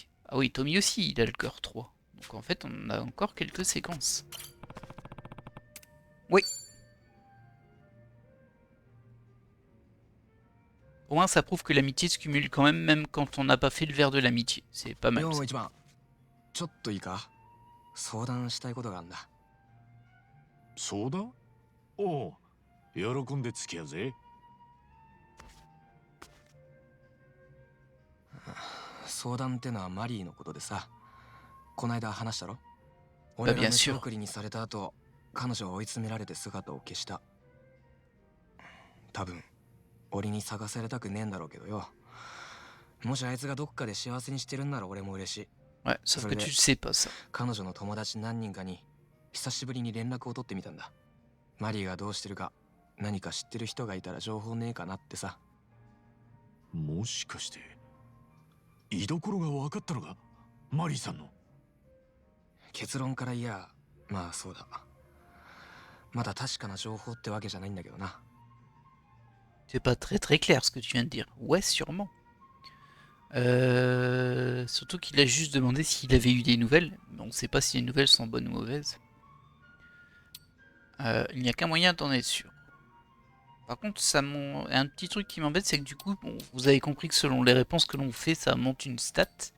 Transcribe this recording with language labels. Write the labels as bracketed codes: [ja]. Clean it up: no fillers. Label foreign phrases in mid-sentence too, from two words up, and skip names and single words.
[fr] Ah oui, Tommy aussi, il a le cœur 3. Donc en fait, on a encore quelques séquences. Oui. Au moins, ça prouve que l'amitié se cumule quand même quand on n'a pas fait le verre de l'amitié. C'est pas mal. [ja] よう一番ちょっといいか、相談したいことがあるんだ。相談？おう、喜んで付き合うぜ。相談ってのはマリーのことでさ、こないだ話したろ。俺が飯送りにされた後、彼女は追い詰められて姿を消した。多分俺に探されたくねえんだろうけどよ。もしあいつがどっかで幸せにしてるんなら俺も嬉しい。 [fr] Ouais, sauf que tu sais pas ça. [ja] 彼女の友達何人かに久しぶりに連絡を取ってみたんだ。マリーがどうしてるか、何か知ってる人がいたら情報ねえかなってさ。もしかして居所が分かったのか、マリーさんの。結論から言や、まあそうだ。まだ確かな情報ってわけじゃないんだけどな。 [fr] C'est pas très très clair ce que tu viens de dire. Ouais, sûrement. Surtout qu'il a juste demandé s'il avait eu des nouvelles. Mais on ne sait pas si les nouvelles sont bonnes ou mauvaises. Il n'y a qu'un moyen d'en être sûr. Par contre, un petit truc qui m'embête, c'est que du coup, bon, vous avez compris que selon les réponses que l'on fait, ça monte une stat.